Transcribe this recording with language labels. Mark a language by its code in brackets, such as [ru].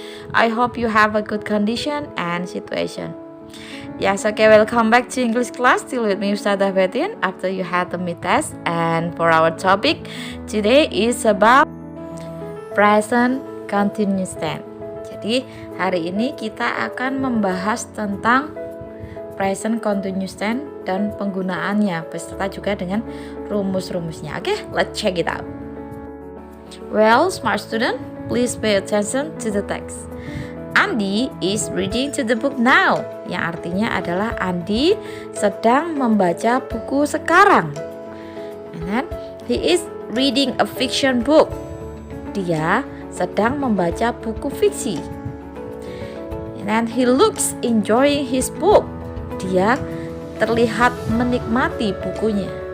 [en] I hope you have a good condition and situation. Yes, okay, welcome back to English class. Still with me, Ustadzah Betin, after you had the mid test. And for our topic today is about present continuous tense. [id] Jadi hari ini kita akan membahas tentang present continuous tense dan penggunaannya beserta juga dengan rumus-rumusnya. [en] Oke, let's check it out. Well, smart student, please pay attention to the text. Andy is reading to the book now. [id] Yang artinya adalah Andy sedang membaca buku sekarang. [en] And then he is reading a fiction book. [id] Dia sedang membaca buku fiksi. [en] And then he looks enjoying his book. [id] Dia terlihat menikmati bukunya.